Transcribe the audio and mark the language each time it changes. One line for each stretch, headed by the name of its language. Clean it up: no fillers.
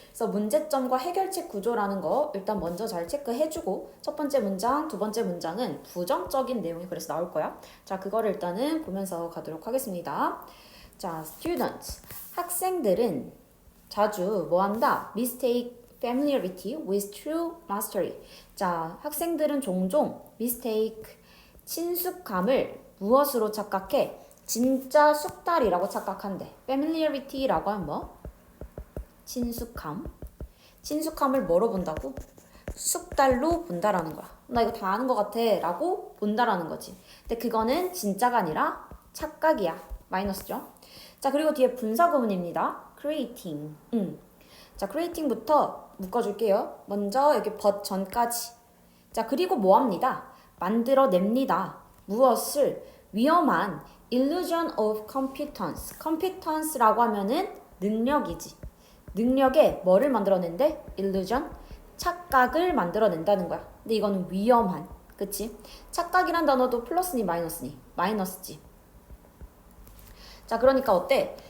Korean: 그래서 문제점과 해결책 구조라는 거 일단 먼저 잘 체크해주고 첫 번째 문장, 두 번째 문장은 부정적인 내용이 그래서 나올 거야. 자, 그거를 일단은 보면서 가도록 하겠습니다. 자, students, 학생들은 자주 뭐 한다?
English: mistake familiarity with true mastery.
Korean: 자, 학생들은 종종 mistake, 친숙함을 무엇으로 착각해? 진짜 숙달이라고 착각한대. familiarity라고 하면 뭐? 친숙함. 친숙함을 뭐로 본다고? 숙달로 본다라는 거야. 나 이거 다 아는 것 같아 라고 본다라는 거지. 근데 그거는 진짜가 아니라 착각이야. 마이너스죠. 자, 그리고 뒤에 분사구문입니다. creating. 자, creating부터 묶어줄게요. 먼저 여기 but 전까지. 자, 그리고 뭐 합니다? 만들어냅니다. 무엇을? 위험한
English: illusion of competence.
Korean: competence라고 하면은 능력이지. 능력에 뭐를 만들어낸대?
English: illusion?
Korean: 착각을 만들어낸다는 거야. 근데 이거는 위험한. 그치? 착각이란 단어도 플러스니 마이너스니? 마이너스지. 자, 그러니까 어때?